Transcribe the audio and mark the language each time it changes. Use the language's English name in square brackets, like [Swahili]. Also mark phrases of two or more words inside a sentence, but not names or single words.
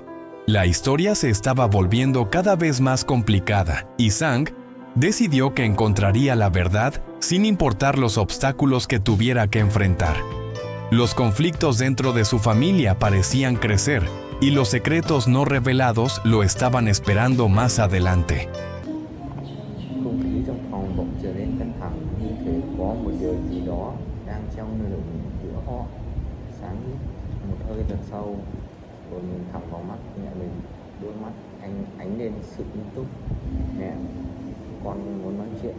[Spanish] La historia se estaba volviendo cada vez más complicada y Sang decidió que encontraría la verdad sin importar los obstáculos que tuviera que enfrentar. Los conflictos dentro de su familia parecían crecer y los secretos no revelados lo estaban esperando más adelante. [Vietnamese] Không khí trong phòng bỗng trở nên căng thẳng, như thể có một điều gì đó đang treo lơ lửng giữa họ. Sáng hít một hơi thật sâu, rồi nhìn thẳng vào mắt mẹ mình. Đôi mắt anh ánh lên sự nghiêm túc. Mẹ, con muốn nói chuyện.